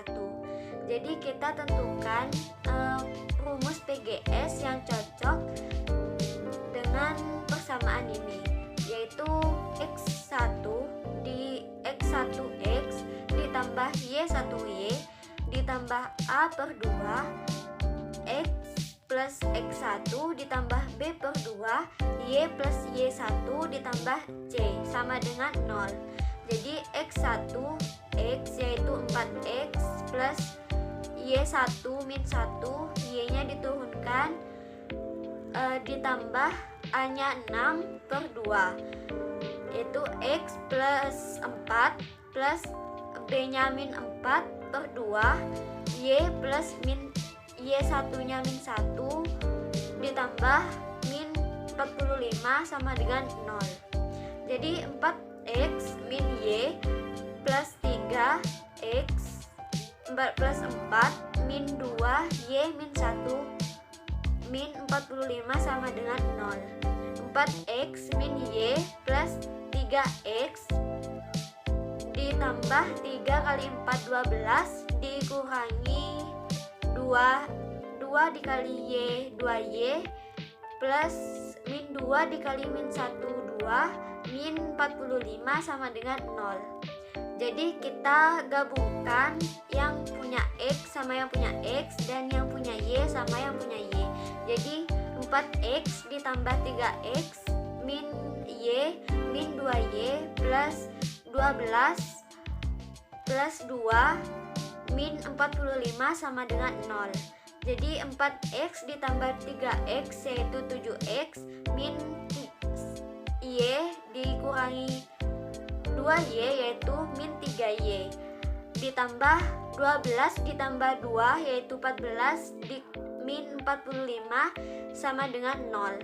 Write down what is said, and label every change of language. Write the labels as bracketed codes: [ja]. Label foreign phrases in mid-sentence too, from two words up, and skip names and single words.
[id] Jadi kita tentukan rumus PGS yang cocok dengan persamaan ini, yaitu x1 di x1x ditambah y1y ditambah a per 2 x plus x1 ditambah b per 2 y plus y1 ditambah c sama dengan 0. Jadi x1 x yaitu 4x plus y1 min 1, y nya diturunkan ditambah a nya 6 per 2 yaitu x plus 4 plus b nya min 4 per 2 y plus min y1 nya min 1 ditambah min 45 sama dengan 0. Jadi 4x min y plus 3x plus 4 min 2 y min 1 min 45 sama dengan 0. 4x min y plus 3x ditambah 3 kali 4 12 dikurangi 2 dikali y 2y plus min 2 dikali min 1 2 min 45 sama dengan 0. Jadi kita gabungkan yang punya x sama yang punya x dan yang punya y sama yang punya y. Jadi 4x ditambah 3x min y min 2y plus 12 plus 2 min 45 sama dengan 0. Jadi 4x ditambah 3x yaitu 7x min y dikurangi 2y yaitu min 3y ditambah 12 ditambah 2 yaitu 14 min 45 sama dengan 0.